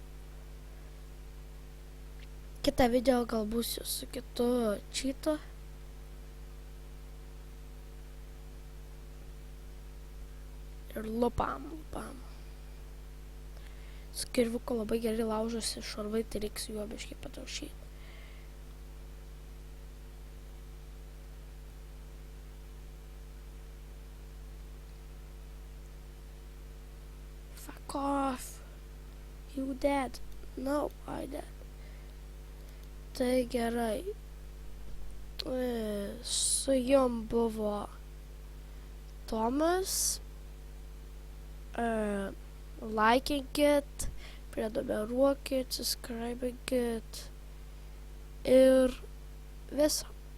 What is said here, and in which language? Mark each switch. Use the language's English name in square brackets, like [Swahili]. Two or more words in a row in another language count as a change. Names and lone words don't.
[Lithuanian] Kitą video gal būsiu su kitu cheatu. Ir lupam. Su kirvuku labai gerai laužosi šarvai, tai reiks juo biškai pataušyti. [English] Fuck off. You dead. No, I dead. [Lithuanian] Tai gerai. Su jom buvo Tomas. Laikinkit, prenumeruokit, subscribinkit ir visą.